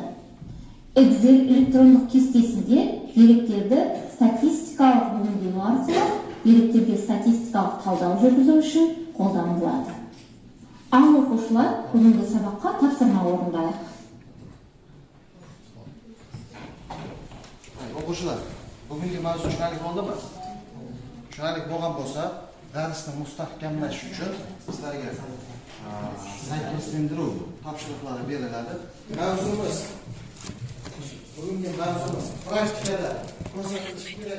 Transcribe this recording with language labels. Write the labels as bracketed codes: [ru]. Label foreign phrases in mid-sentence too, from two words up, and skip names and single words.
[kk] Excel электрондық кестесінде деректерді статистикалық өңдеу арқылы деректерге статистикалық талдау жүргізу үшін қолданылады. Ал оқушылар бүгінгі сабаққа тапсырма орындайық. Оқушылар, бүгінгі [uz] mavzu tushunarli bo'ldimi? Tushunarli bo'lgan bo'lsa, darsni mustahkamlash uchun sizlarga sa'ykaslantiruv topshiriqlari beriladi. Mavzumiz bugungi mavzumiz praktikada ko'rsatilishi kerak.